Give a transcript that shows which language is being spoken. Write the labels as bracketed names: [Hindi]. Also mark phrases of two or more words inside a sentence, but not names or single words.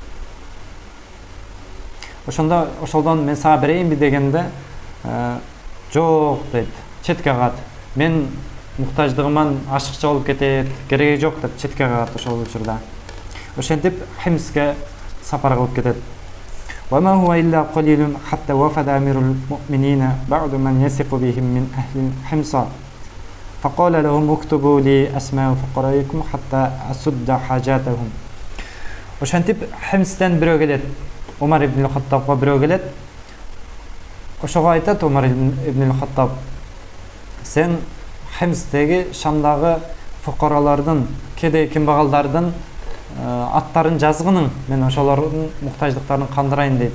[Kyrgyz] Ошондо ошолдон мен сага берейинби дегенде, жок дейт, четке кагат. Мен муктаждыгыман ашыкча болуп кетет, кереги жок деп четке кагат ошол учурда. Ошентип Химске сапар кылып кетет. [Arabic] وما هو إلا قليل حتى وفد أمير المؤمنين بعد من يثق بهم من أهل حمص فقال لهم اكتبوا لي أسماء فقراءكم حتى أسد حاجاتهم. [Kyrgyz] Ошентип Химстен бирөө келет, Омар ибн Хаттабга бирөө келет. Ошого айтат Омар ибн Хаттаб: сен Химстеги Шамдагы фукаралардын, кедей кембагалдардын аттарын жазгының, мен ошолордун муктаждыктарын кандырайын дейт.